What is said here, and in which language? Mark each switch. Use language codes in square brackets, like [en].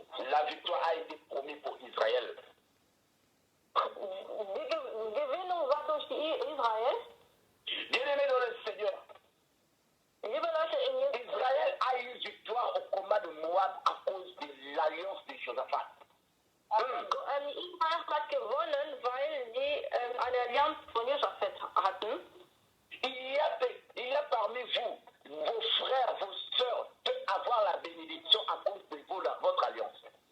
[fr] La victoire a été promise pour Israël. [de] Die Gewinnung war durch Israel. [fr] Bien-aimés dans le Seigneur, [de] Liebe Leute in Jesus, [fr] Israël a eu victoire au combat de Moab à cause de l'alliance de Josaphat. [de] Israel hat gewonnen, weil die eine Allianz von Josaphat hatten. [fr] Il y a parmi vous, vos frères, vos sœurs, peuvent avoir la bénédiction à cause de votre alliance.